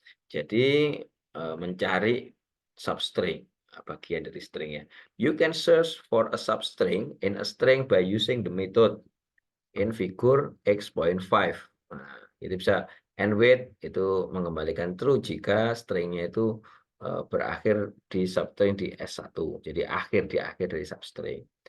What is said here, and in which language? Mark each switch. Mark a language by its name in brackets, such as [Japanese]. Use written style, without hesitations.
[Indonesian] Jadi mencari substring, bagian dari string ya. [English] You can search for a substring in a string by using the method in figure X.5. [Indonesian] Nah, itu bisa and wait itu mengembalikan true jika stringnya itu berakhir di substring di S1. Jadi di akhir dari substring.